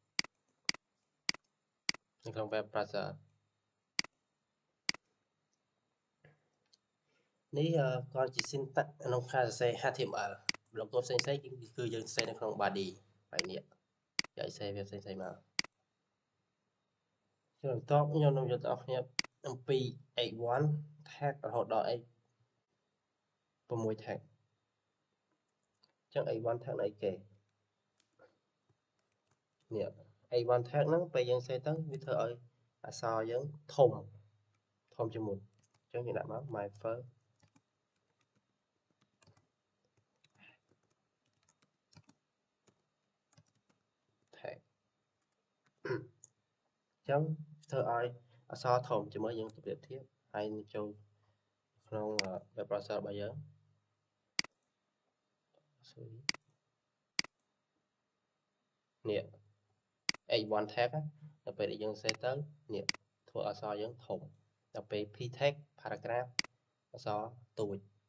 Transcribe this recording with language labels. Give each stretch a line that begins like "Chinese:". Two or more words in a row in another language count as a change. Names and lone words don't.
Khmer: នៅក្នុង
English: web browser
Khmer: នេះគាត់ជា syntax ក្នុងការសរសេរ HTML ប្លុកកូដផ្សេងៗគឺយើងសរសេរនៅក្នុង body ហើយនេះយើងសរសេរវាផ្សេងៗមកចឹងបន្ទាប់ខ្ញុំនឹងយកដល់អ្នកអំពី
English: x1 tag
Khmer: រហូតដល់
English: x6 tag
Khmer: ចឹង
English: x1 tag
Khmer: នៅអីគេនេះ
English: x1 tag
Khmer: ហ្នឹងពេលយើងសេទៅវាធ្វើឲ្យអក្សរយើងធំជាងមុនចឹងយើងដាក់មក
English: my first
Khmer: tag ចឹងធ្វើឲ្យអក្សរធំជាមួយយើងប្រៀបធៀបហើយនឹងចូលក្នុង
English: web browser
Khmer: របស់យើង នេះ
English: x1 tag
Khmer: ដល់ពេលយើងសេទៅនេះធ្វើអក្សរយើងធំដល់ពេល
English: p tag paragraph
Khmer: អក្សរទូច